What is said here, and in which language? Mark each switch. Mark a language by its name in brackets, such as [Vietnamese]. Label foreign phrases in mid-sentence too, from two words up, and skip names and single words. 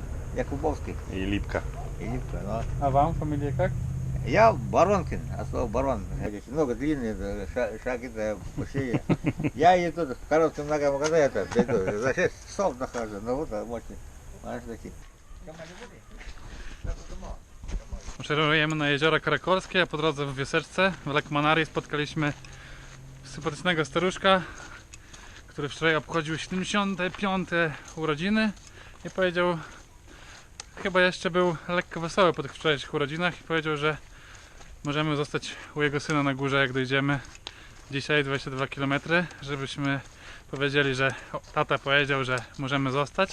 [Russian] Якубовский. И Липка. И Липка, ну. А вам фамилия как? Я Баронкин, а слово Барон. Много длинные, шаги-то большие. Я и тут в коротком ногам когда это, за 6 часов нахожу, ну вот, мощный. Знаешь, такие. [Polish] Maszerujemy na jezioro Karakolskie, a po drodze w Wioseczce w Lekmanarii spotkaliśmy sympatycznego staruszka, który wczoraj obchodził 75. urodziny i powiedział, chyba jeszcze był lekko wesoły po tych wczorajszych urodzinach i powiedział, że możemy zostać u jego syna na górze, jak dojdziemy dzisiaj 22 km, żebyśmy powiedzieli, że tata powiedział, że możemy zostać.